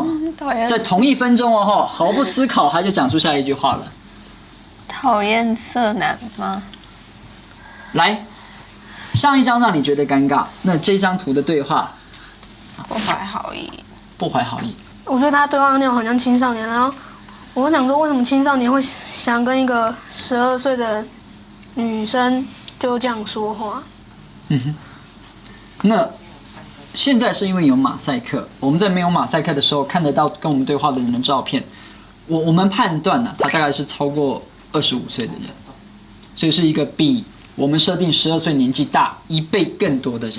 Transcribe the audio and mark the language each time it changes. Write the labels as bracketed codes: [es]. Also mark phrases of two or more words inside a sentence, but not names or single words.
[zh] 在同一分鐘哦，毫不思考，他就講出下一句話了。討厭色男嗎？來，上一張讓你覺得尷尬，那這張圖的對話，不懷好意。不懷好意。我觉得他对话内容很像青少年，然后我想说，为什么青少年会想跟一个12岁的女生就这样说话？那现在是因为有马赛克，我们在没有马赛克的时候看得到跟我们对话的人的照片，我们判断呢，他大概是超过25岁的人，所以是一个比我们设定12岁年纪大1倍更多的人。